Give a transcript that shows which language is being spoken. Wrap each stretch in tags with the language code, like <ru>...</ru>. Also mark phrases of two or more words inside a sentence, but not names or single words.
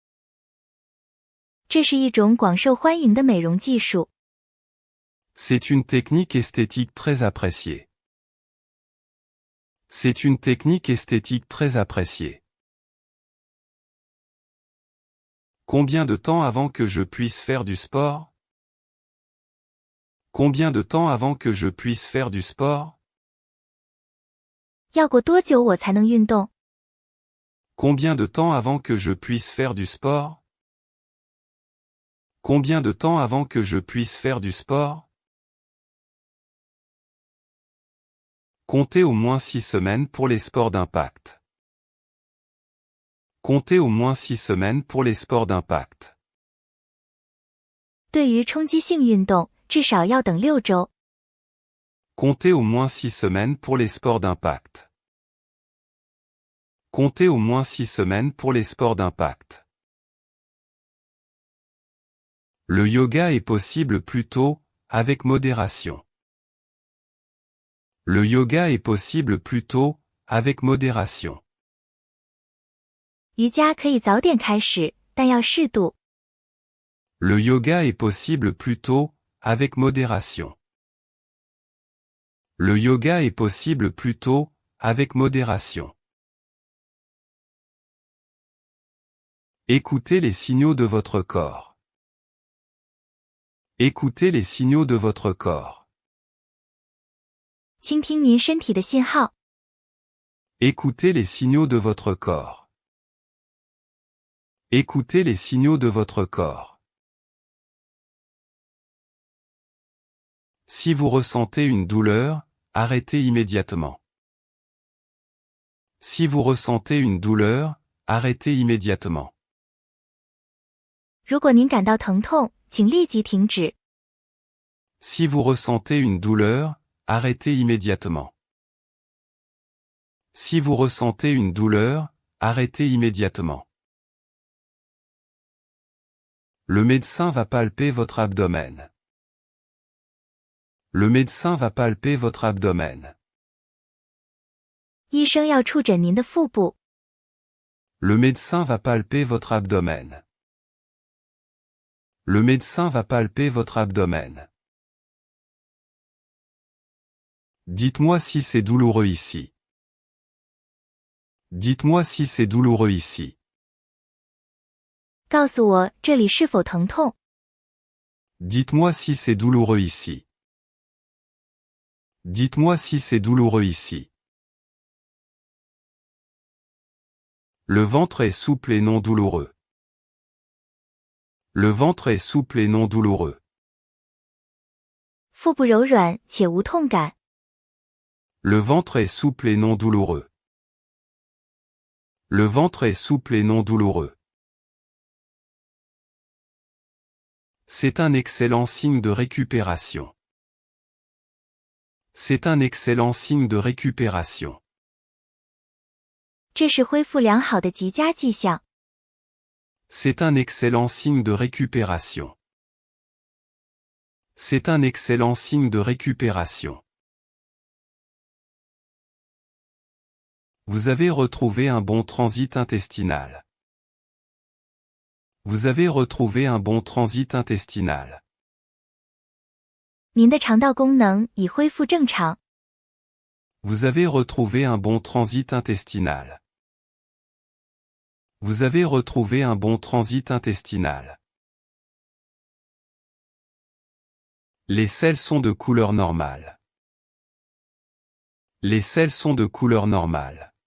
<zh>这是一种广受欢迎的美容技术。</zh> <fr>C'est une technique esthétique très appréciée. C'est une technique esthétique très appréciée. Combien de temps avant que je puisse faire du sport? Combien de temps avant que je puisse faire du sport?</fr> <zh>要过多久我才能运动？</zh> <fr>Combien de temps avant que je puisse faire du sport? Combien de temps avant que je puisse faire du sport? Comptez au moins 6 semaines pour les sports d'impact. Comptez au moins 6 semaines pour les sports d'impact.</fr> <zh>对于冲击性运动，至少要等6周。</zh> <fr>Comptez au moins 6 semaines pour les sports d'impact. Comptez au moins 6 semaines pour les sports d'impact. Le yoga est possible plus tôt, avec modération. Le yoga est possible plus tôt, avec modération.</fr> <zh>瑜伽可以早点开始，但要适度。</zh> <fr>Le yoga est possible plus tôt, avec modération. Le yoga est possible plus tôt, avec modération. Écoutez les signaux de votre corps. Écoutez les signaux de votre corps.</fr> <zh>倾听您身体的信号。</zh> <fr>Écoutez les signaux de votre corps. Écoutez les signaux de votre corps. Si vous ressentez une douleur, arrêtez immédiatement. Si vous ressentez une douleur, arrêtez immédiatement.</fr> <zh>如果您感到疼痛，请立即停止。</zh> <fr>Si vous ressentez une douleur, arrêtez immédiatement. Si vous ressentez une douleur, arrêtez immédiatement. Le médecin va palper votre abdomen. Le médecin va palper votre abdomen.</fr> <zh>医生要触诊您的腹部。</zh> <fr>Le médecin va palper votre abdomen. Le médecin va palper votre abdomen. Dites-moi si c'est douloureux ici. Dites-moi si c'est douloureux ici.</fr> <zh>告诉我这里是否疼痛。</zh> <fr>Dites-moi si c'est douloureux ici. Dites-moi si c'est douloureux ici. Le ventre est souple et non douloureux. Le ventre est souple et non douloureux.</fr> <zh>腹部柔软且无痛感。</zh> <fr>Le ventre est souple et non douloureux. Le ventre est souple et non douloureux. C'est un excellent signe de récupération. C'est un excellent signe de récupération.</fr> <zh>这是恢复良好的极佳迹象。</zh> <fr>C'est un excellent signe de récupération. C'est un excellent signe de récupération. Vous avez retrouvé un bon transit intestinal. Vous avez retrouvé un bon transit intestinal.</fr> <zh>您的肠道功能已恢复正常。</zh> <fr>Vous avez retrouvé un bon transit intestinal. Vous avez retrouvé un bon transit intestinal. Les selles sont de couleur normale. Les selles sont de couleur normale.</fr>